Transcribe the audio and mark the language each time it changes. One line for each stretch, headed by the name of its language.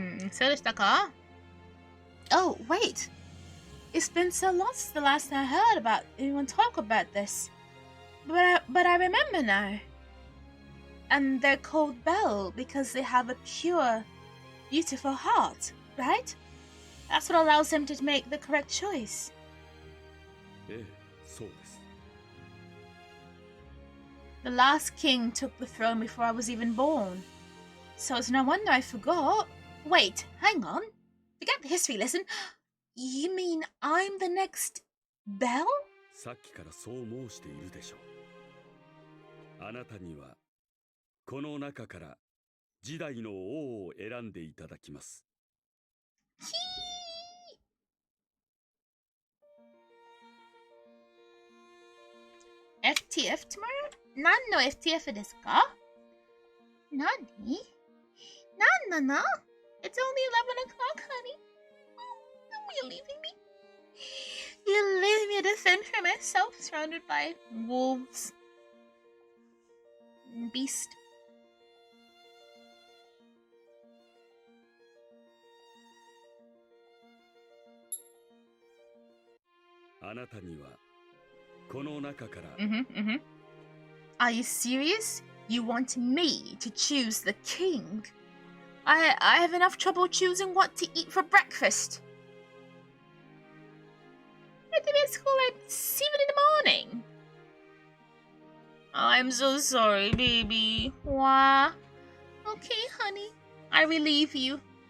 Japanese: そうでしたか
English: Oh, wait. It's been so long since the last time I heard about anyone talk about this. But I remember now. And they're called Belle because they have a pure, beautiful heart, right? That's what allows them to make the correct choice.
Japanese: ええ、そうです。
English: The last king took the throne before I was even born. So it's no wonder I forgot. Wait, hang on. Forget the history lesson. You mean I'm the next Belle?
Japanese: さっきからそう申しているでしょう。あなたにはこの中から時代の王を選んでいただきます。
English: FTF tomorrow?
Japanese: 何の FTF ですか？何？何なの？
English: It's only 11 o'clock, honey. You're leaving me? You're leaving me to fend for myself, surrounded by wolves. Beast.
Japanese: あなたにはこの中から、
English: Are you serious? You want me to choose the king? I have enough trouble choosing what to eat for breakfast. I have to be at school at 7 in the morning. I'm so sorry, baby. Wah. Okay, honey. I relieve you.